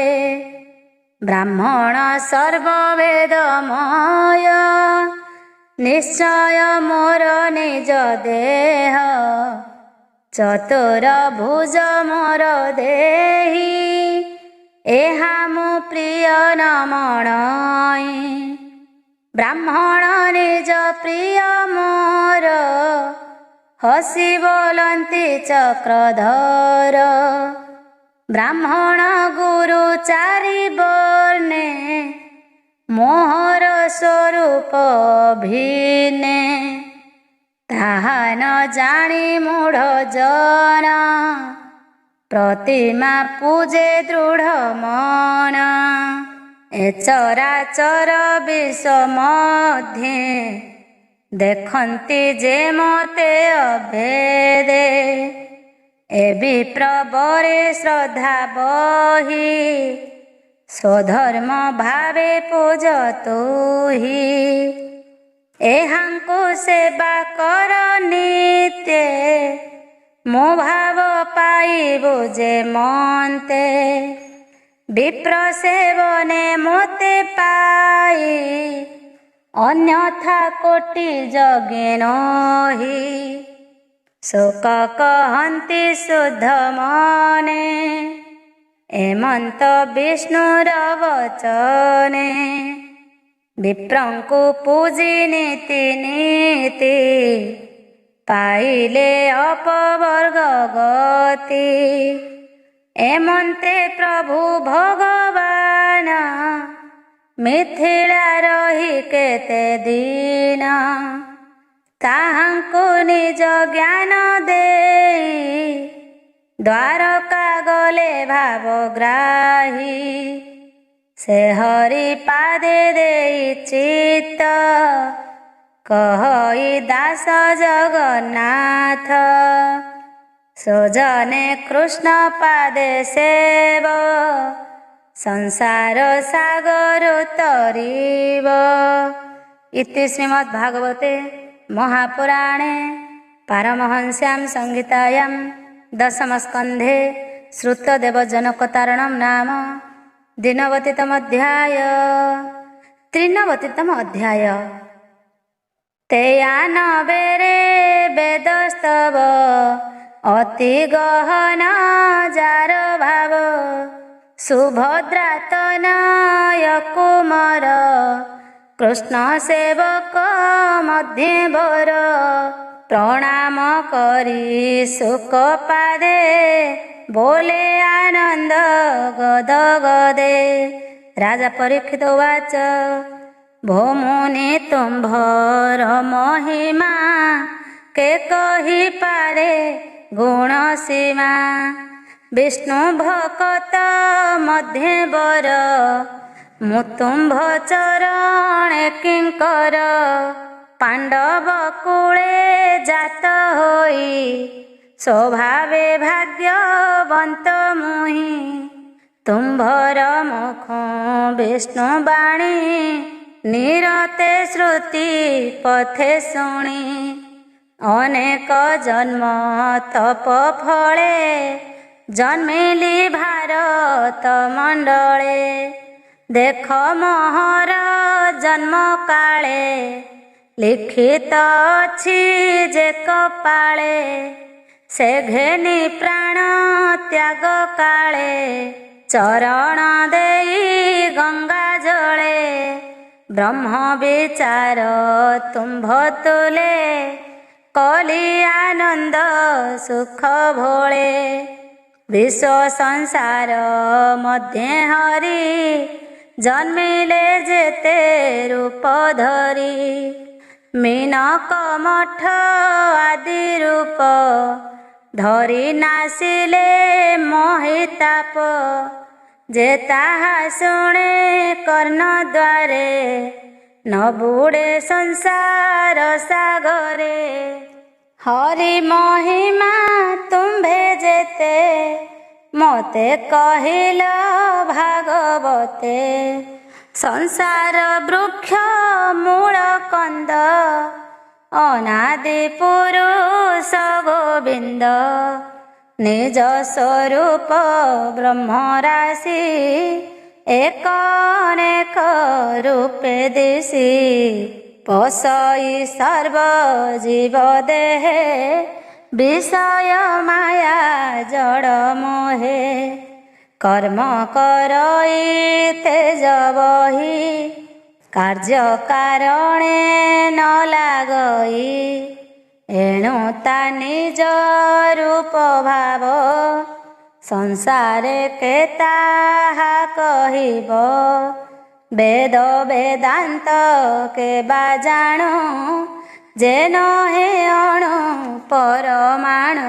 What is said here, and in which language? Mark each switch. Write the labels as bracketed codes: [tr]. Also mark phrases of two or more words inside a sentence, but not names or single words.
[or] ବ୍ରାହ୍ମଣ ସର୍ବବେଦମୟ, ନିଶ୍ଚୟ ମୋର ନିଜ ଦେହ। ଚତୁର ଭୁଜ ମୋର ଦେହି, ଏହା ମୁଁ ପ୍ରିୟ ନ ମଣଇ। ବ୍ରାହ୍ମଣ ନିଜ ପ୍ରିୟ ମୋର, ହସୀ ବୋଲତୀ ଚକ୍ରଧର। ବ୍ରାହ୍ମଣ ଗୁରୁ ଚାରି ବର୍ଣେ ମୋହର ସ୍ୱରୂପ ଭିନ୍ନେ। ତାହା ନ ଜାନୀ ମୂଢ଼ ଜନ ପ୍ରତିମା ପୂଜେ ଦୃଢ଼ ମନ। ଏ ଚରାଚର ବିଶ୍ୱ ମଧ୍ୟେ ଦେଖନ୍ତି ଯେ ମତେ ଅଭେଦେ। ଏ ବିପ୍ରବରେ ଶ୍ରଦ୍ଧା ବହି ସ୍ୱଧର୍ମ ଭାବେ ପୂଜତୁ ହି। ଏହାଙ୍କୋ ସେବା କର ନିତ୍ୟ ମୋ ଭାବ ପାଇବୁ ଯେ ମନ୍ତେ। ବିପ୍ର ସେବନେ ମୋତେ ପାଇ ଅନ୍ୟଥା କୋଟି ଜଗେ ନହି। ଶୋକ କହନ୍ତି ଶୁଦ୍ଧ ମନେ ଏମନ୍ତ ବିଷ୍ଣୁର ବଚନେ। ବିପ୍ରଙ୍କୁ ପୂଜି ନୀତି ନୀତି ପାଇଲେ ଅପବର୍ଗ ଗତି। ଏମନ୍ତେ ପ୍ରଭୁ ଭଗବାନ ମିଥିଳା ରହି କେତେ ଦିନ। ତାହାଙ୍କୁ ନିଜ ଜ୍ଞାନ ଦେଇ ଦ୍ୱାରକା ଗଲେ ଭାବଗ୍ରାହୀ। ସେ ହରି ପାଦେ ଦେଇ ଚିତ୍ତ କହଇ ଦାସ ଜଗନ୍ନାଥ। ସୋଜନେ କୃଷ୍ଣ ପାଦେ ସେବ ସଂସାର ସାଗର ତରିବ। [sa] इति श्रीमद्भागवते महापुराणे पारमहंस्यां संहितायां दशमस्कन्धे श्रुतदेवजनकतारणं नाम दिनवतितम अध्याय। [or] ତ୍ରିନବତିତମ ଅଧ୍ୟାୟ। ତେୟାନ ବେରେ ବେଦସ୍ତବ ଅତି ଗହନ ଯାର ଭାବ। ସୁଭଦ୍ରା ତନୟ କୁମାର କୃଷ୍ଣ ସେବକ ମଧ୍ୟେ ବର। ପ୍ରଣାମ କରି ସୁଖ ପାଦେ ବୋଲେ ଆନନ୍ଦ ଗଦ ଗଦେ। ରାଜା ପରୀକ୍ଷିତ ଉବାଚ ଭୋମୁନି ତୁମ୍ଭର ମହିମା କେ କହି ପାରେ ଗୁଣ ସୀମା। ବିଷ୍ଣୁ ଭକ୍ତ ମଧ୍ୟେ ବର ମୁ ତୁମ୍ଭ ଚରଣ କିଙ୍କର। ପାଣ୍ଡବ କୂଳେ ଜାତ ହୋଇ ସ୍ୱଭାବେ ଭାଗ୍ୟବନ୍ତ ମୁହିଁ। ତୁମ୍ଭର ମୁଖ ବିଷ୍ଣୁ ବାଣୀ ନିରତେ ଶ୍ରୁତି ପଥେ ଶୁଣି। ଅନେକ ଜନ୍ମ ତପ ଫଳେ ଜନ୍ମିଲି ଭାରତ ମଣ୍ଡଳେ। ଦେଖ ମୋହର ଜନ୍ମ କାଳେ ଲିଖିତ ଅଛି ଯେ କପାଳେ। ସେ ଘେନି ପ୍ରାଣ ତ୍ୟାଗ କାଳେ ଚରଣ ଦେଇ ଗଙ୍ଗା ଜଳେ। ବ୍ରହ୍ମ ବିଚାର ତୁମ୍ଭ ତୁଳେ କଲି ଆନନ୍ଦ ସୁଖ ଭୋଳେ। ବିଶ୍ୱ ସଂସାର ମଧ୍ୟେ ହରି ଜନ୍ମିଲେ ଯେତେ ରୂପ ଧରି। ମୀନକ ମଠ ଆଦି ରୂପ ଧରି ନାଶିଲେ ମୋହିତାପ। ଯେ ତାହା ଶୁଣେ କର୍ଣ୍ଣ ଦ୍ୱାରେ ନ ବୁଡ଼େ ସଂସାର ସାଗରେ। ହରି ମହିମା ତୁମ୍ଭେ ଯେତେ ମୋତେ କହିଲ ଭାଗବତେ। ସଂସାର ବୃକ୍ଷ ମୂଳ କନ୍ଦ ଅନାଦି ପୁରୁଷ ଗୋବିନ୍ଦ। ନିଜ ସ୍ୱରୂପ ବ୍ରହ୍ମ ରାଶି ଏକ ଅନେକ ରୂପେ ଦିଶି। ପଶଇ ସର୍ବ ଜୀବ ଦେହେ ବିଷୟ ମାୟା ଜଡ଼ ମୋହେ। କର୍ମ କରଇ ତେଜ ବହି କାର୍ଯ୍ୟ କାରଣେ ନ ଲାଗଇ। ଏଣୁ ତା ନିଜ ରୂପ ଭାବ ସଂସାରେ କେ ତାହା କହିବ। ବେଦ ବେଦାନ୍ତ କେ ବା ଜାଣୁ ଯେ ନହେ ଅଣୁ ପରମାଣୁ।